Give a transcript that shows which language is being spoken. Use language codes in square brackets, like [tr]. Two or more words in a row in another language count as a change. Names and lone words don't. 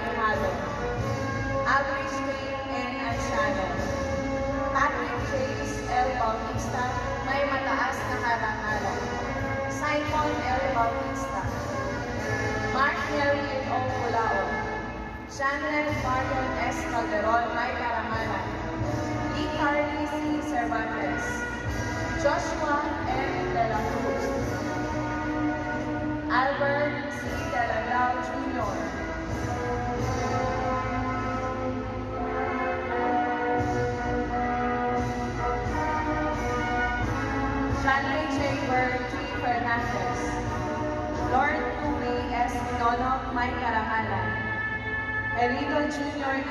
[tl] May mataas na karangalan. Simon L. Bautista, Mark Nelly O. Pulaon, Chanel Marion S. Calderon, may karangalan. Lee Carly C. Cervantes, Joshua M. De La Cruz, Albert C. De La Lao Jr., Johnny J. T. Fernandez, Lord Tumi S. Nono, may karangalan. Elito Jr. E.